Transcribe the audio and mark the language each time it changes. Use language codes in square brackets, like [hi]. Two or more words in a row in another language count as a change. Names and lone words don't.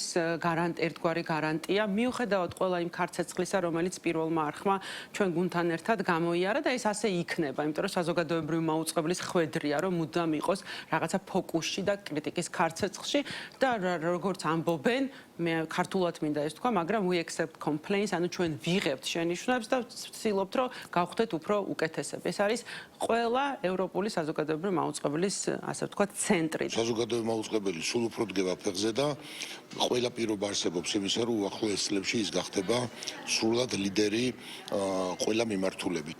[ka] ერთგვარი გარანტია, მიუხედავად ყველა იმ ქარცეცხლისა, რომელიც პირველმა არხმა ჩვენ გუნდთან ერთად გამოიარა და ეს ასე იქნება, იმიტომ რომ საზოგადოებრივი მაუწყებლის ხვედრია, რომ მუდამ იყოს რაღაცა ფოკუსში და კრიტიკის ქარცეცხლში და როგორც ამბობენ, მე ქართულად მინდა ეს თქვა, მაგრამ [en] we accept complaints, [ka] ანუ ჩვენ ვიღებთ შენიშვნებს და ვცდილობთ, რომ გავხდეთ უფრო უკეთესები. ეს არის ყველა ევროპული საზოგადოებრივი მაუწყებლის, ასე ვთქვათ, ცენტრი. საზოგადოებრივი მაუწყებელი სულ უფრო დგება ფეხზე და ყველა პირობა არსებობს იმისა, რომ უახლოეს წლებში ის გახდება სრულად ლიდერი ყველა მიმართულებით.